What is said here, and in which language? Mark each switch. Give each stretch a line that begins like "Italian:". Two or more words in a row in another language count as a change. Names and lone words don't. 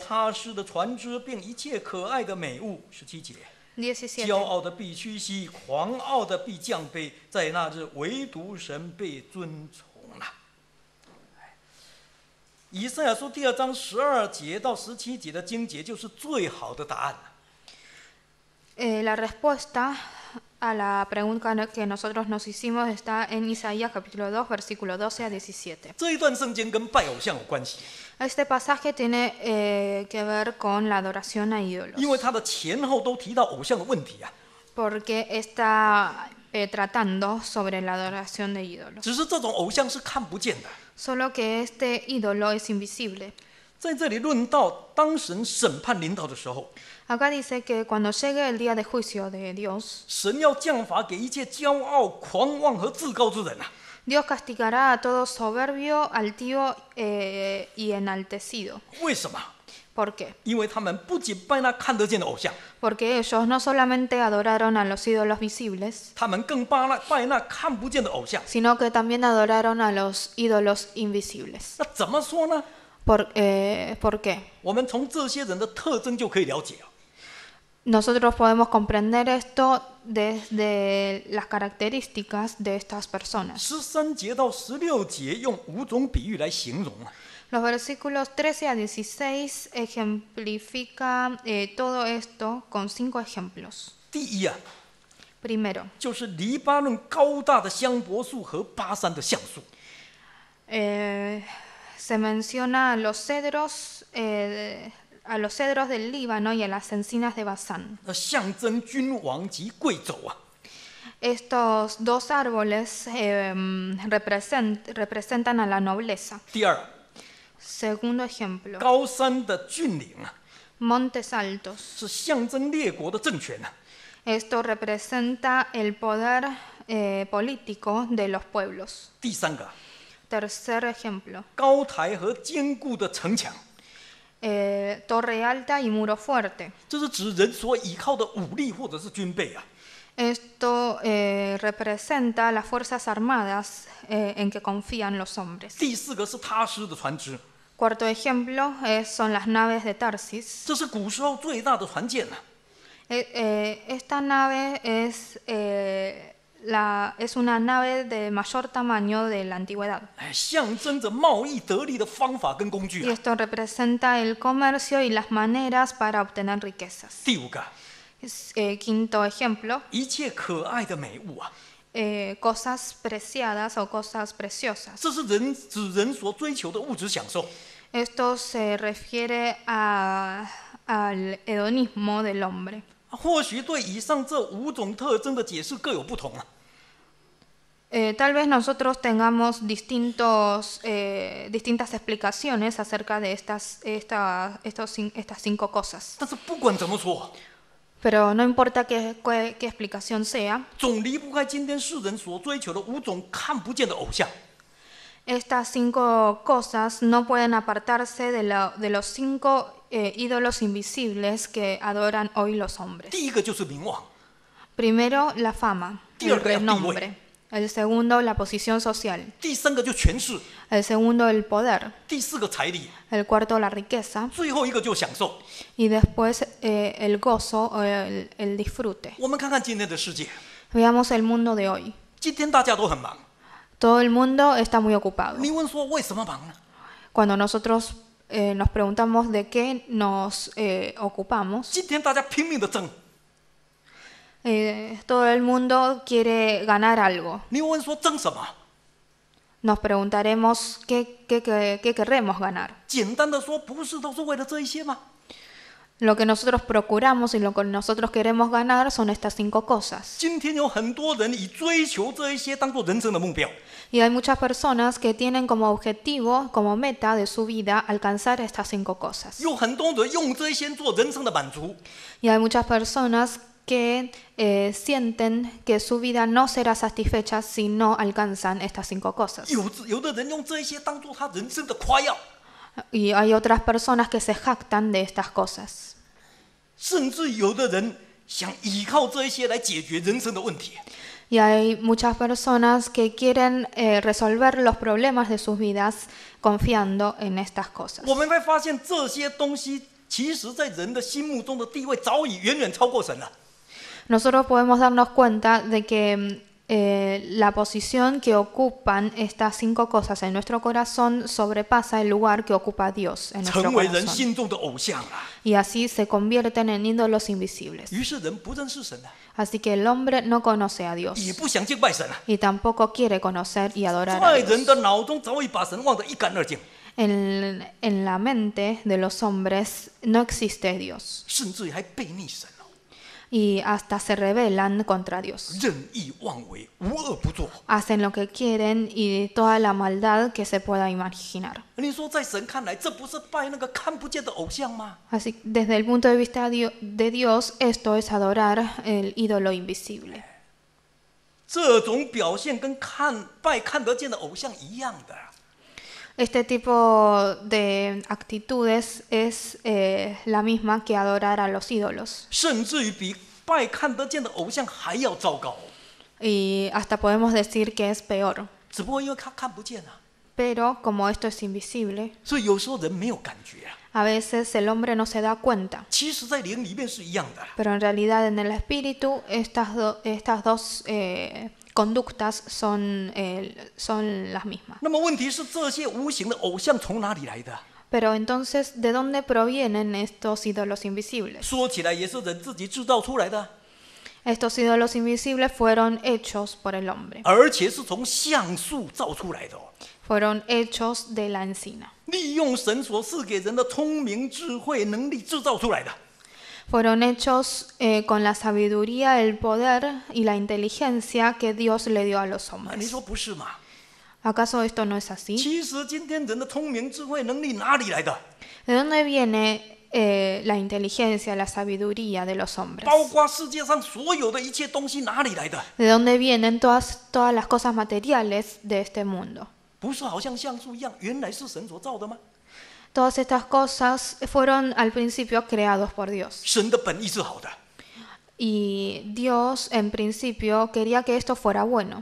Chinese: 他施的船只，并一切可爱的美物。17节，骄 17. 傲的必屈膝，狂傲的必降卑，在那日唯独神被尊崇了。以赛亚书第2章12节到17节的经节就是最好的答案了。
Spanish: La respuesta a la pregunta que nosotros nos hicimos está en Isaías capítulo 2, versículo 12 a 17.
Chinese: 这一段圣经跟拜偶像有关系，
Spanish: Este pasaje tiene que ver con la adoración a ídolos,
Chinese: 因为它的前后都提到偶像的问题啊。
Spanish: porque está tratando sobre la adoración de ídolos.
Chinese: 只是这种偶像是看不见的。
Spanish: Solo que este ídolo es invisible.
Chinese: 在这里论到当神审判临到的时候，
Spanish: Acá dice que cuando llegue el día de juicio de Dios,
Chinese: 神要降罚给一切骄傲、狂妄和自高之人啊。
Spanish: Dios castigará a todo soberbio, altío y enaltecido.
Chinese: 为什么？
Spanish: ¿Por qué?
Chinese: 因为他们不仅拜那看得见的偶像，
Spanish: Porque ellos no solamente adoraron a los ídolos visibles,
Chinese: 他们更拜那看不见的偶像。
Spanish: sino que también adoraron a los ídolos invisibles.
Chinese: 那怎么说呢？
Spanish: ¿Por qué?
Chinese: 我们从这些人的特征就可以了解啊。
Spanish: Nosotros podemos comprender esto desde las características de estas personas.
Chinese: 13 节到16节用5种比喻来形容啊。
Spanish: Los versículos 13 a 16 ejemplifican todo esto con 5 ejemplos.
Chinese: 第一啊，
Spanish: Primero,
Chinese: 就是黎巴嫩高大的香柏树和巴山的橡树。
Spanish: se menciona a los cedros del Líbano y a las encinas de Basán.
Chinese: 那象征君王及贵胄啊。
Spanish: Estos dos árboles representan a la nobleza.
Chinese: 第二，
Spanish: Segundo ejemplo,
Chinese: 高山的峻岭啊，
Spanish: montes altos.
Chinese: 是象征列国的政权啊。
Spanish: Esto representa el poder político de los pueblos.
Chinese: 第三个，
Spanish: Tercer ejemplo,
Chinese: 高台和坚固的城墙，
Spanish: torre alta y muro fuerte.
Chinese: 这是指人所依靠的武力或者是军备啊。
Spanish: Esto representa las fuerzas armadas en que confían los hombres.
Chinese: 第四个是他施的船只，
Spanish: Cuarto ejemplo son las naves de Tarsis.
Chinese: 这是古时候最大的船舰啊。
Spanish: Esta nave es una nave de mayor tamaño de la antigüedad.
Chinese: 象征着贸易得利的方法跟工具
Spanish: Y
Chinese: 啊。
Spanish: esto representa el comercio y las maneras para obtener riquezas.
Chinese: 第五个，
Spanish: Quinto ejemplo,
Chinese: 一切可爱的美物啊，
Spanish: cosas preciadas o cosas preciosas.
Chinese: 这是指人所追求的物质享受。
Spanish: Esto se refiere al hedonismo del hombre.
Chinese: 或许对以上这5种特征的解释各有不同啊。
Spanish: Tal vez nosotros tengamos distintas explicaciones acerca de estas 5 cosas.
Chinese: 但是不管怎么说，
Spanish: Pero no importa qué explicación sea,
Chinese: 总离不开今天世人所追求的5种看不见的偶像。
Spanish: estas 5 cosas no pueden apartarse de los 5 ídolos invisibles que adoran hoy los hombres.
Chinese: 第一个就是名望，
Spanish: Primero, la fama, el Dios, renombre. El segundo, la posición social.
Chinese: 第三个就权势，
Spanish: El segundo, el poder.
Chinese: 第四个财力，
Spanish: El cuarto, la riqueza.
Chinese: 最后一个就享受。
Spanish: Y después, el gozo o el disfrute.
Chinese: 我们看看今天的世界，
Spanish: Veamos el mundo de hoy.
Chinese: 今天大家都很忙。
Spanish: Todo el mundo está muy ocupado.
Chinese: 你问说为什么忙呢？
Spanish: Cuando nosotros nos preguntamos de qué nos ocupamos,
Chinese: 今天大家拼命的争。
Spanish: todo el mundo quiere ganar algo.
Chinese: 你问说争什么？
Spanish: Nos preguntaremos qué queremos ganar.
Chinese: 简单的说，不是都是为了这一些吗？
Spanish: Lo que nosotros procuramos y lo que nosotros queremos ganar son estas 5 cosas.
Chinese: 今天有很多人以追求这一些当做人生的目标，
Spanish: Y hay muchas personas que tienen como objetivo, como meta de su vida, alcanzar estas 5 cosas.
Chinese: 有很多人用这一些做人生的满足。
Spanish: Y hay muchas personas que sienten que su vida no será satisfecha si no alcanzan estas 5 cosas.
Chinese: 有的人用这一些当做他人生的夸耀，
Spanish: Y hay otras personas que se jactan de estas cosas.
Chinese: 甚至有的人想依靠这一些来解决人生的问题。
Spanish: Y hay muchas personas que quieren resolver los problemas de sus vidas confiando en estas cosas.
Chinese: 我们会发现这些东西，其实在人的心目中的地位早已远远超过神了。
Spanish: Nosotros podemos darnos cuenta de que la posición que ocupan estas 5 cosas en nuestro corazón sobrepasa el lugar que ocupa Dios en nuestro
Chinese: 成为人
Spanish: corazón.
Chinese: 心中的偶像啊！
Spanish: Y así se convierten en ídolos invisibles.
Chinese: 于是人不认识神了，
Spanish: Así que el hombre no conoce a
Chinese: 也
Spanish: Dios
Chinese: 不想敬拜神了，
Spanish: y tampoco quiere conocer y adorar a
Chinese: 在人
Spanish: Dios.
Chinese: 的脑中早已把神忘得一干二净，
Spanish: En la mente de los hombres no existe Dios
Chinese: 甚至于还背逆神哦，
Spanish: y hasta se rebelan contra Dios.
Chinese: 任意妄为，无恶不作。
Spanish: Hacen lo que quieren y toda la maldad que se pueda imaginar.
Chinese: 你说在神看来，这不是拜那个看不见的偶像吗？
Spanish: Así, desde el punto de vista de Dios, esto es adorar el ídolo invisible.
Chinese: 这种表现跟拜看得见的偶像一样的。
Spanish: Este tipo de actitudes es la misma que adorar a los ídolos.
Chinese: 甚至于比拜看得见的偶像还要糟糕。
Spanish: Y hasta podemos decir que es peor.
Chinese: 只不过因为他看不见啊，
Spanish: Pero como esto es invisible,
Chinese: 所以有时候人没有感觉啊。
Spanish: a veces el hombre no se da cuenta.
Chinese: 其实，在灵里面是一样的。
Spanish: Pero en realidad en el espíritu estas dos conductas son las mismas.
Chinese: 那么问题是，这些无形的偶像从哪里来的？
Spanish: Pero entonces, ¿de dónde provienen estos ídolos invisibles?
Chinese: 说起来也是人自己制造出来的，
Spanish: Estos ídolos invisibles fueron hechos por el hombre.
Chinese: 而且是从橡树造出来的哦。
Spanish: Fueron hechos de la encina.
Chinese: 利用神所赐给人的聪明、智慧、能力制造出来的。
Spanish: Fueron hechos con la sabiduría, el poder y la inteligencia que Dios le dio a los
Chinese: 你
Spanish: hombres.
Chinese: 说不是吗？
Spanish: ¿Acaso esto no es así?
Chinese: 其实今天人的聪明、智慧、能力哪里来的？
Spanish: ¿De dónde viene la inteligencia, la sabiduría de los hombres?
Chinese: 包括世界上所有的一切东西哪里来的？
Spanish: ¿De dónde vienen todas las cosas materiales de este mundo?
Chinese: 不是好像橡树一样，原来是神所造的吗？
Spanish: Todas estas cosas fueron al principio creados por Dios.
Chinese: 神的本意是好的，
Spanish: Y Dios en principio quería que esto fuera bueno.